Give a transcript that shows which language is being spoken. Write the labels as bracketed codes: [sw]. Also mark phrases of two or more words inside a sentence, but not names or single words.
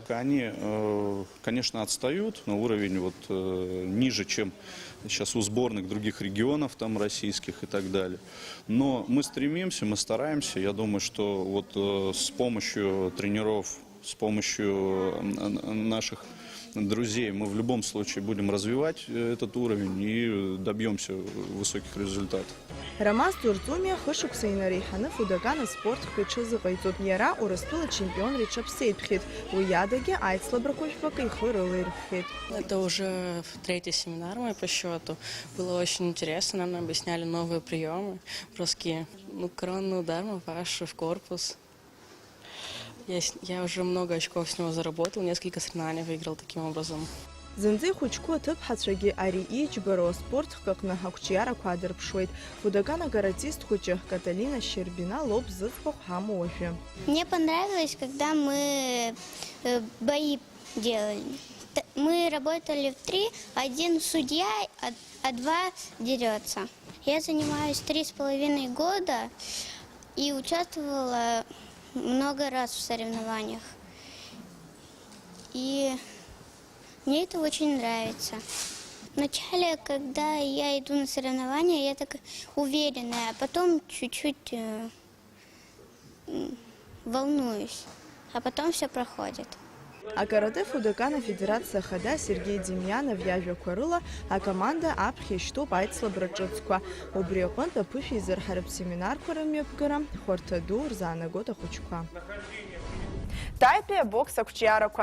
[ru] Они, конечно, отстают, но уровень вот ниже, чем сейчас у сборных других регионов, там российских и так далее. Но мы стремимся, мы стараемся. Я думаю, что вот с помощью тренеров, с помощью наших друзей мы в любом случае будем развивать этот уровень и добьемся высоких результатов. [ab] Рамаз Дурдумия хышықәса инареиҳаны фудаган аспортқәа иҽазыҟаиҵоит. Иара Урыстәыла чемпионра иҽаԥсеитәхеит. Уи иадаги аицлабрақәа жәпакы ихы рылаирхәхеит. [ru] Это уже третий семинар мой по счету. Было очень интересно, нам объясняли новые приемы. Броски, коронный удар, мапаш в корпус. Я уже много очков с него заработал, несколько соревнований выиграл таким образом. [ab] Зынӡа ихәыҷқәоу аҭыԥҳацәагьы ари ииџьбароу аспортхк аҟны ақәҿиарақәа аадырԥшуеит. Фудаган акаратист хәыҷы Каталина Щербина лоуп зыӡбахә ҳамоу уажәы. [ru] Мне понравилось, когда мы бои делали. Мы работали в 3, один судья, а 2 дерется. Я занимаюсь 3,5 года и участвовала много раз в соревнованиях. И мне это очень нравится. Вначале, когда я иду на соревнования, я так уверенная, а потом чуть-чуть волнуюсь, а потом все проходит. [ab] Акарате Фудаган афедерациа хада Сергей Демьянов иажәақәа рыла акоманда аԥхьа ишьҭоуп аицлабра ҿыцқәа. Убри аҟнытә аԥышәа изырҳаратә семинарқәа рымҩаԥгара хәарҭа ду рзаанагоит ахәыҷқәа. Таипе бокс ақәҿиарақәа.